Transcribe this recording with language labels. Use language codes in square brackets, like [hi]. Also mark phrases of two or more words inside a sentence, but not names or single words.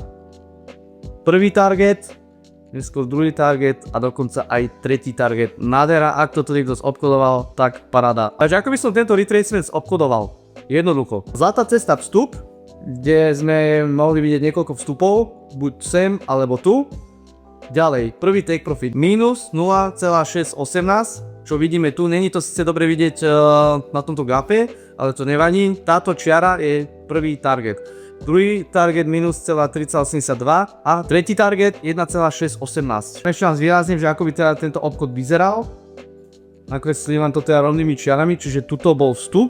[sk] Prvý target, neskôr druhý target a dokonca aj tretí target. Nádhera, ak toto niekto zobchodoval, tak paráda. Takže ako by som tento retracement obchodoval? Jednoducho. Zlatá cesta vstup, kde sme mohli vidieť niekoľko vstupov, buď sem alebo tu. Ďalej, prvý [en] take profit [sk] minus 0,618, čo vidíme tu, není to síce dobre vidieť na tomto grafe, ale to nevadí. Táto čiara je prvý target. Druhý target minus 3,82 a tretí target 1,618. Ešte vám zvýrazním, že ako by teda tento obchod vyzeral. Nakreslím vám to teda rovnými čiarami, čiže tuto bol vstup.